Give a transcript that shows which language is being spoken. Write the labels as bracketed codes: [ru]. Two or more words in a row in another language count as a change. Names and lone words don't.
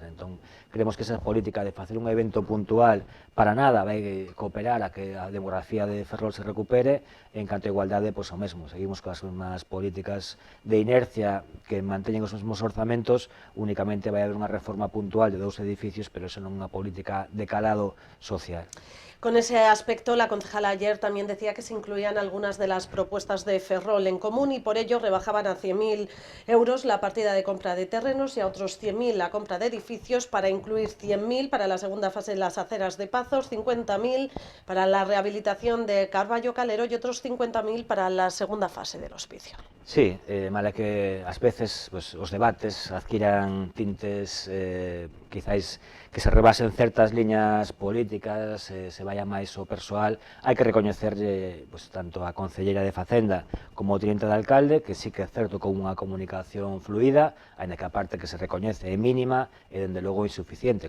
[gl] Entón, creemos que esa política de facer un evento puntual para nada vai cooperar a que a demografía de Ferrol se recupere. En canto a igualdade, pois o mesmo. Seguimos coas mesmas políticas de inercia que manteñen os mesmos orzamentos. Únicamente vai haber unha reforma puntual de 2 edificios, pero eso non é unha política de calado social. [es] Con ese aspecto, la concejala ayer también decía que se incluían algunas de las propuestas de Ferrol en común y por ello rebajaban a 100.000 euros la partida de compra de terrenos y a otros 100.000 la compra de edificios, para incluir 100.000 para la segunda fase de las aceras de Pazos, 50.000 para la rehabilitación de Carballo Calero y otros 50.000 para la segunda fase del hospicio. [gl] Sí, mala que ás veces os debates adquiran tintes quizáis que se rebasen certas liñas políticas, [es] se vaya [gl] máis o persoal. Hai que recoñecerlle tanto a concelleira de Facenda como o teniente de alcalde, que sí que é certo con unha comunicación fluida, aínda que a parte que se recoñece é mínima e dende logo insuficiente.